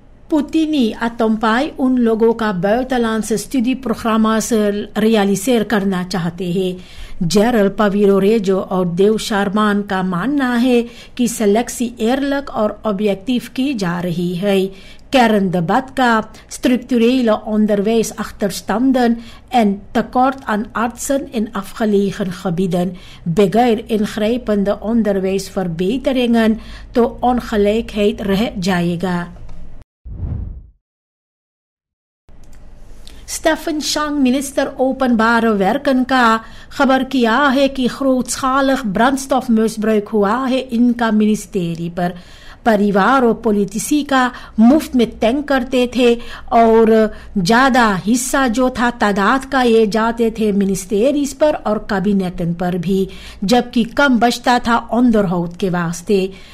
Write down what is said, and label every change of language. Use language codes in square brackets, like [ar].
[hi] पुतिनी अतम्पाई उन लोगों का buitenlandse studieprogramma रियलिसेर करना चाहते हैं। जेरल पवीरोरेजो और देव शर्मान का मानना है कि सिलेक्सी eerlijk और ऑब्जेक्टिव की जा रही है। [nl] Kerndebat का structurele onderwijsachterstanden en tekort aan artsen in afgelegen gebieden, बगैर ingrijpende onderwijsverbeteringen तो ongelijkheid [hi] रह जाएगा। स्टेफन शांग मिनिस्टर ओpenbare werken का खबर किया है कि [nl] grootschalig brandstofmisbruik [hi] हुआ है इनका मिनिस्ट्री पर। परिवार और पॉलिटिसी का मुफ्त में टैंक करते थे और ज्यादा हिस्सा जो था तादाद का ये जाते थे मिनिस्ट्रीज पर और कैबिनेटन पर भी, जबकि कम बचता था ऑन द हाउस के वास्ते।